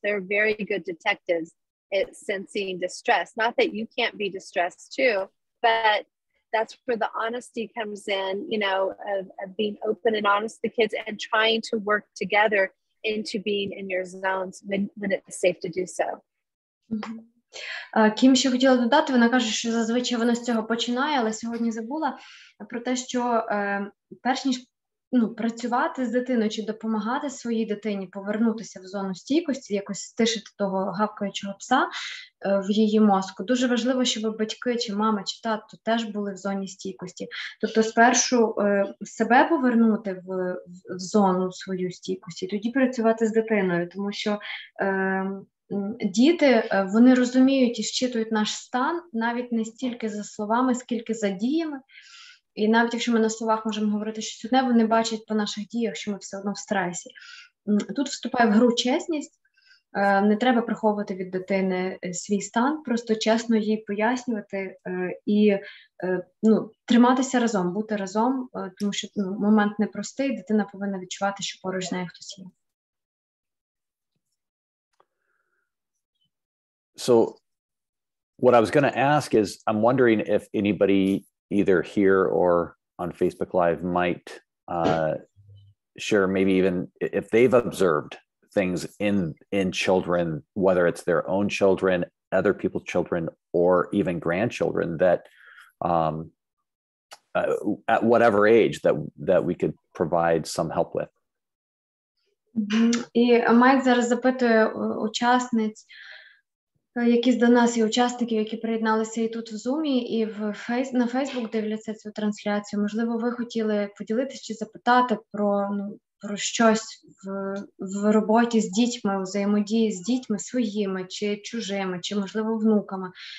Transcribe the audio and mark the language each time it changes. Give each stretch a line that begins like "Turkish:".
English: They're very good detectives at sensing distress. Not that you can't be distressed too, but that's where the honesty comes in, you know, of being open and honest with the kids and trying to work together into being in your zones when it's safe to do so.
Ukrainian: Кім ще хотіла додати, вона каже, що зазвичай вона з цього починає, але сьогодні забула про те, що перш ніж працювати з дитиною чи допомагати своїй дитині повернутися в зону стійкості, якось стишити того гавкаючого пса в її мозку, дуже важливо, щоб батьки, чи мама, чи тато теж були в зоні стійкості. Тобто спершу себе повернути в зону свою стійкості, тоді працювати з дитиною, тому що діти, вони розуміють і щитують наш стан навіть не стільки за словами, скільки за діями. І навіть якщо ми на словах можемо говорити щось одне, вони бачать по наших діях, що ми все одно в стресі. Тут вступає в гру чесність. Не треба приховувати від дитини свій стан, просто чесно їй пояснювати і триматися разом, бути разом, тому що момент непростий, дитина повинна відчувати, що поруч з нею хтось є.
English: So what I was going to ask is, I'm wondering if anybody either here or on Facebook Live might share, maybe even if they've observed things in children, whether it's their own children, other people's children, or even grandchildren, that at whatever age that we could provide some help with.
Ukrainian: І Майк зараз запитує учасниць, якісь до нас і учасників, які приєдналися і тут в Zoom, і на Facebook дивляться цю трансляцію. Можливо, ви хотіли поділитися чи запитати про щось в роботі з дітьми, у взаємодії з дітьми своїми, чи чужими, чи, можливо, внуками.